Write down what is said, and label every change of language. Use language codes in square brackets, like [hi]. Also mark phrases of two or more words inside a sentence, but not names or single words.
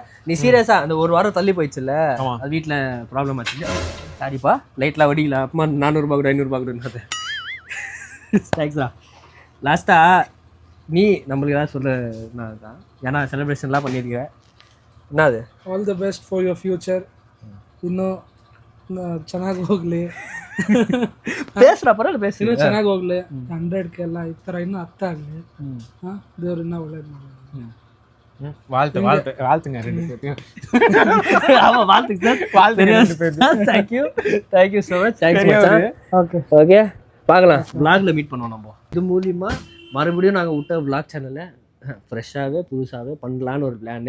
[ta] நீ சீரியஸா அந்த ஒரு வாரம் தள்ளி போயிடுச்சுல்ல, அது வீட்டில் ப்ராப்ளம் ஆச்சு. சாரிப்பா, லைட்லாம் வடிக்கலாம். அப்புறமா 400 ரூபா கூட 500 ரூபா கூட. தேங்க்ஸ்டா. லாஸ்ட்டா நீ நம்மளுக்கு ஏதாவது சொல்ல தான், ஏன்னா செலிப்ரேஷன்லாம் பண்ணியிருக்கேன். என்ன அது? [en] All the best for your future. [kn] ಇನ್ನೂ ಚೆನ್ನಾಗಿ ಹೋಗ್ಲಿ, [ta] பேசுறா பரவாயில்ல பேசு. [kn] ಇನ್ನೂ ಚೆನ್ನಾಗಿ ಹೋಗ್ಲಿ. 100K ಎಲ್ಲ ಈ ಥರ ಇನ್ನೂ ಅರ್ಥ ಆಗಲಿ. ದೇವ್ರು ಇನ್ನೂ ಒಳ್ಳೇದು ಮಾಡಲಿ. [ta] வாழ்த்துங்க ரெண்டு பேரும். ஆமா வாழ்த்துக்கு சார். [en] Thank you so much. [ta] ஓகே ஓகே பார்க்கலாம். vlogல மீட் பண்ணுவோம் நம்ம. இது மூலியமா மறுபடியும் நாங்கள் விட்ட vlog சேனலை ஃப்ரெஷ்ஷாகவே புதுசாகவே பண்ணலான்னு ஒரு பிளான்.